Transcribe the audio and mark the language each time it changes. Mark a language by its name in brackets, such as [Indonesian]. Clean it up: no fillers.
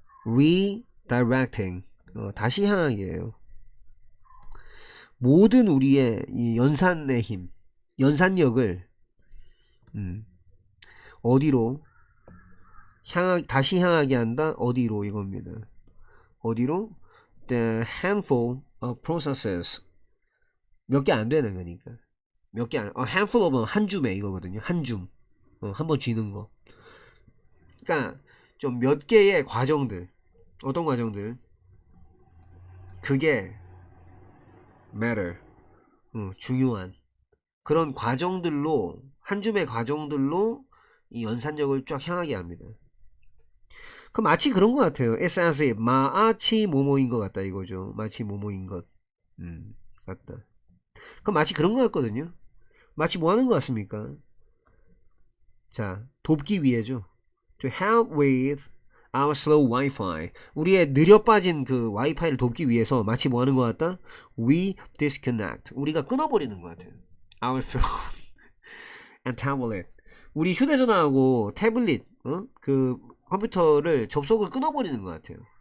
[Korean] redirecting. 다시 향하게예요. 모든 우리의 이 연산의 힘, 연산력을 어디로 다시 향하게 한다. 어디로 이겁니다. 어디로? [English] The handful of processes. [Korean] 몇 개 안 되는 거니까. 몇 개 안, handful of 한 줌에 이거거든요. 한 줌. 한번 쥐는 거. 그러니까 좀 몇 개의 과정들. 어떤 과정들? 그게 matter. 중요한 그런 과정들로, 한 줌의 과정들로 이 연산력을 쫙 향하게 합니다. 그 마치 그런 것 같아요. It's as if 마치 뭐뭐인 것 같다 이거죠. 마치 뭐뭐인 것 같다. 그 마치 그런 것 같거든요. 마치 뭐 하는 것 같습니까? 자, 돕기 위해죠. [English] To help with our slow Wi-Fi. [Korean] 우리의 느려 빠진 그 와이파이를 돕기 위해서 마치 뭐 하는 것 같다? [English] We disconnect. [Korean] 우리가 끊어버리는 것 같아요. [English] Our phone and tablet. [Korean] 우리 휴대전화하고 태블릿, 그 컴퓨터를 접속을 끊어버리는 것 같아요.